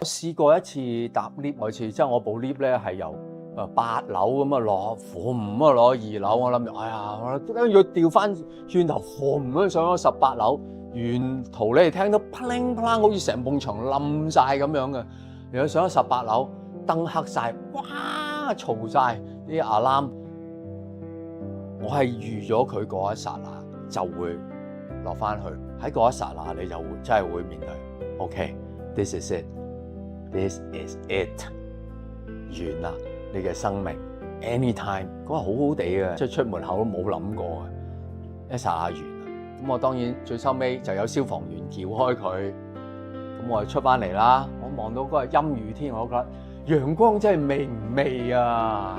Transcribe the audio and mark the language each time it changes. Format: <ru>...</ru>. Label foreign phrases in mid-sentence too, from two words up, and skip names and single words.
<yue>試過一次搭 lift，有次即係我部 lift 咧係由8樓咁啊落，咁啊落2樓，我諗住哎呀，跟住調翻轉頭，咁樣上咗18樓，沿途你哋聽到啪鈴啪鈴，好似成埲牆冧晒咁樣嘅。然後上咗18樓，燈黑晒，哇嘈晒啲 alarm，我係預咗佢嗰一剎那就會落翻去，喺嗰一剎那你就會真係會面對 ，OK，</yue> <en>this is it， this is it，</en> <yue>完啦，你嘅生命 anytime 嗰個好好地嘅，即係出門口都冇諗過嘅，一剎那完啦。咁我當然最收尾就有消防員撬開佢，咁我就出翻嚟啦。我望到嗰個陰雨天，我覺得陽光真係美唔美啊！</yue>